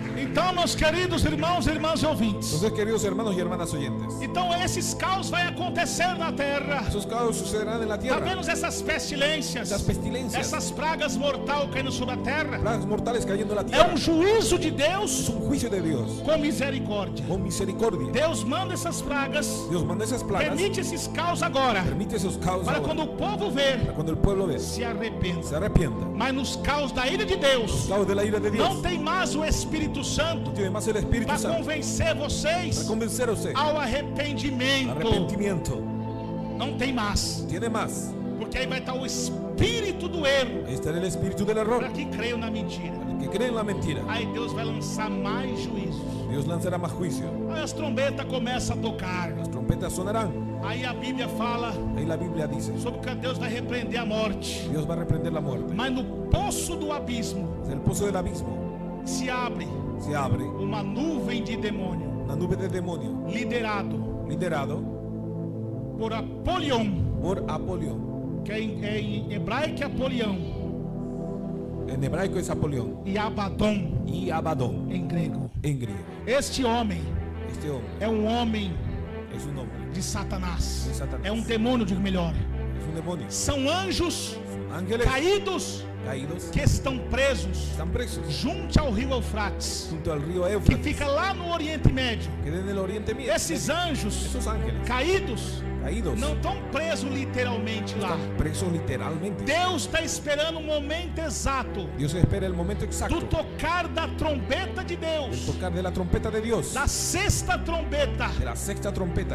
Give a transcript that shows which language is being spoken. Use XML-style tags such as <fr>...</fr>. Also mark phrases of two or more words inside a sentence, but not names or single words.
<pt>Então, meus queridos irmãos e irmãs ouvintes,</pt> <es>Entonces, queridos hermanos y hermanas oyentes,</es> <pt>então esses caos vai acontecer na terra.</pt> <es>esos caos sucederán en la</es> <pt>Tá</pt> <es>tierra.</es> <pt>vendo essas pestilências,</pt> <es>Esas pestilencias,</es> <pt>essas pragas mortais caindo sobre a terra?</pt> <es>plagas mortales cayendo en la</es> <pt>É</pt> <es>tierra.</es> <pt>juízo de</pt> <es>Es</es> <pt>Deus</pt> <es>un juicio de Dios</es> <pt>com misericórdia.</pt> <es>con misericordia.</es> <pt>Deus manda essas pragas,</pt> <es>Dios manda esas plagas,</es> <pt>permite esses caos agora,</pt> <es>permite esos caos</es> <pt>para</pt> <es>ahora,</es> <pt>quando o povo ver,</pt> <es>para cuando el pueblo ve,</es> <pt>se arrependa.</pt> <es>se arrepienta.</es> <pt>Mas nos caos da ira de Deus,</pt> <es>Caos de la ira de</es> <pt>não</pt> <es>Dios.</es> <pt>tem mais o Espírito Santo</pt> <es>Tiene más el Espíritu</es> <pt>para</pt> <es>Santo</es> <pt>convencer</pt> <es>para</es> <pt>vocês</pt> <es>convencer a usted.</es> <pt>ao arrependimento.</pt> <es>Arrepentimiento.</es> <pt>Não tem mais,</pt> <es>Tiene más.</es> <pt>porque aí vai estar o espírito do erro</pt> <es>Ahí está el espíritu del error.</es> <pt>para que creiam na mentira.</pt> <es>El que cree en la mentira,</es> <pt>Aí Deus vai lançar mais juízos.</pt> <es>Dios lanzará más juicio.</es> <pt>Aí as trombetas começam a tocar.</pt> <es>Las trompetas sonarán.</es> <pt>Aí a Bíblia fala</pt> <es>Ahí la Biblia dice,</es> <pt>sobre que Deus vai repreender a morte.</pt> <es>Dios va a reprender la muerte.</es> <pt>Mas no poço do abismo</pt> <es>Del pozo del abismo</es> <pt>se abre</pt> <es>se abre</es> <pt>uma nuvem de demônio,</pt> <es>una nube de demonio liderado</es> <pt>por Apolion,</pt> <es>por Apolión.</es> <pt>que é em hebraico é Apolião,</pt> <es>En hebraico es Apolión</es> <pt>e Abaddon</pt> <es>y Abadón</es> <pt>em grego.</pt> <es>en griego.</es> <pt>Este homem</pt> <es>Este hombre</es> <pt>é um homem</pt> <es>es un hombre,</es> <pt>de Satanás.</pt> <es>De Satanás.</es> <pt>É um demônio, digo melhor.</pt> <es>es un demonio.</es> <pt>São anjos</pt> <es>Ángeles</es> <pt>caídos</pt> <es>caídos</es> <pt>que estão presos</pt> <es>están presos</es> <pt>junto ao rio Eufrates,</pt> <es>junto al río</es> <pt>que</pt> <es>Éufrates,</es> <pt>fica lá no Oriente Médio.</pt> <es>que en el Oriente Medio.</es> <pt>Esses anjos</pt> <es>Esos ángeles</es> <pt>caídos</pt> <es>caídos</es> <pt>não estão presos literalmente lá.</pt> <es>están presos literalmente.</es> <pt>Deus está esperando o momento exato</pt> <es>Dios espera el momento</es> <pt>do</pt> <es>exacto</es> <pt>tocar da trombeta de</pt> <es>del</es> <pt>Deus,</pt> <es>tocar de la trompeta de Dios,</es> <pt>da sexta trombeta,</pt> <es>de la sexta trompeta,</es>